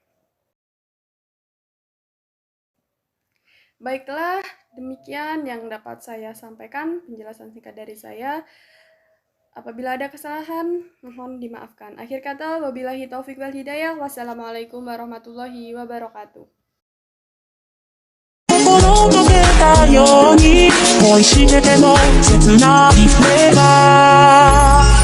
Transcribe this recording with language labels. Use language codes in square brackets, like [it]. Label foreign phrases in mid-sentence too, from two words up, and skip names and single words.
[id] Baiklah, demikian yang dapat saya sampaikan, penjelasan singkat dari saya. Apabila ada kesalahan, mohon dimaafkan. Akhir kata, [ar] وبالله التوفيق والهداية والسلام عليكم ورحمة الله وبركاته. [ja] 心溶けたように恋してても切ないフレーバー